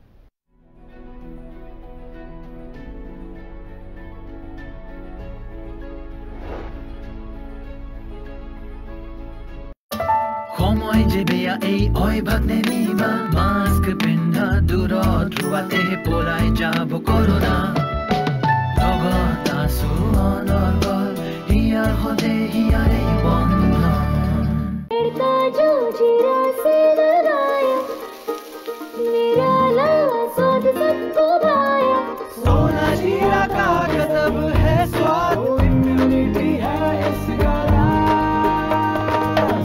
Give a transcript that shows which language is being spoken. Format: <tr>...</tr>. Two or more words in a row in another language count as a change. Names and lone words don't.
<as>সময় যে বেয়া এই অভ্যাস নেনিবা মাস্ক পিন্ধা দূৰত ৰোৱাতে পলাই যাব কৰোনা লগত আছো অনৰ্গল হিয়াৰ সদে হিয়াৰে বন্ধন</as> <hi>सोना जीरा का गजब है स्वाद इम्यूनिटी है इसका</hi>